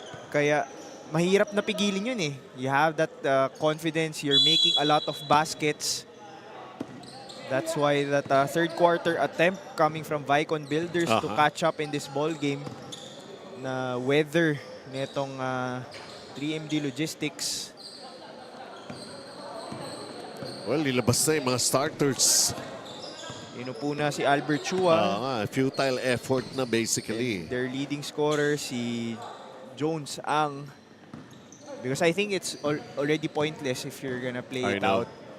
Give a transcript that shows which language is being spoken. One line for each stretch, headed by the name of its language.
Filipino: Kaya mahirap na pigilin yun
English: You have that confidence, you're making a lot of baskets. That's why that third quarter attempt coming from Vaikon Builders to catch up in this ball game na weather nitong 3MD Logistics.
Filipino: Well, nilabas na yung mga starters. Inupo na si Albert Chua.
English: Futile effort na basically. And their leading scorer, si Jones Ang. Because I think it's already pointless if you're gonna play it out.